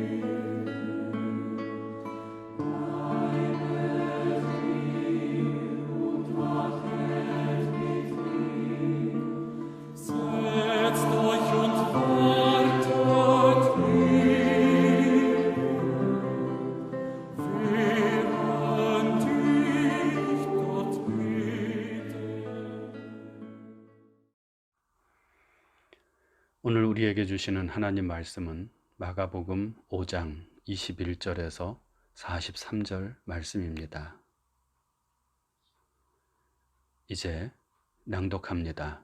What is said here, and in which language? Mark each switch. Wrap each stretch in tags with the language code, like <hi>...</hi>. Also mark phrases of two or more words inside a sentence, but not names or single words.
<de>Setzt euch und wartet hier, während ich dort bete.</de> <ko>오늘 우리에게 주시는 하나님 말씀은 마가복음 5장 21절에서 43절 말씀입니다. 이제 낭독합니다.</ko>